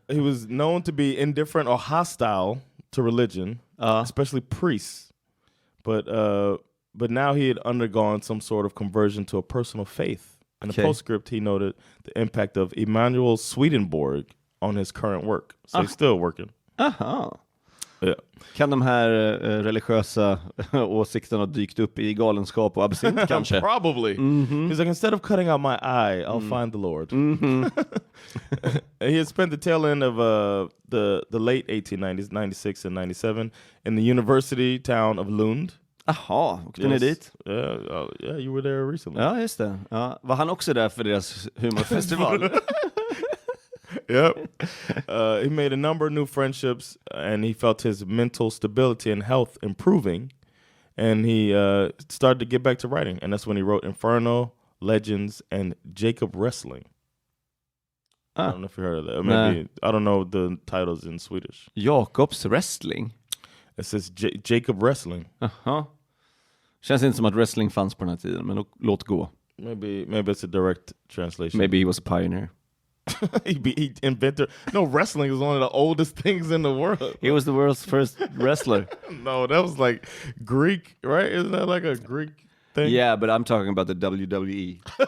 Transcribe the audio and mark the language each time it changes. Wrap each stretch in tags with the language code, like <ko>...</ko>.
<en>He was known to be indifferent or hostile to religion, especially priests. But now he had undergone some sort of conversion to a personal faith. In the postscript, he noted the impact of Emanuel Swedenborg on his current work. So he's still working. Aha. Yeah.</en> <sv>Kan de här religiösa åsikterna ha dykt upp i galenskap och absint kanske?</sv> <en>Probably. He's like, instead of cutting out my eye, I'll find the Lord. He had spent the tail end of the late 1890s, 96 and 97, in the university town of Lund.</en> <sv>Aha, åkte ni dit?</sv> <en>Yeah, you were there recently.</en> <sv>Ja, just det. Ja. Var han också där för deras humorfestival?</sv> <en>Yep. He made a number of new friendships and he felt his mental stability and health improving. And he started to get back to writing. And that's when he wrote Inferno, Legends, and Jacob Wrestling. I don't know if you heard of that. Maybe, I don't know the titles in Swedish. Jakobs Wrestling? It says Jacob Wrestling. Aha.</en> <sv>Känns inte som att wrestling fanns på den här tiden, men låt gå.</sv> <en>Maybe it's a direct translation. Maybe he was a pioneer. he invented. No, wrestling is one of the oldest things in the world. He was the world's first wrestler. No, that was like Greek, right? Isn't that like a Greek thing? Yeah, but I'm talking about the WWE.</en>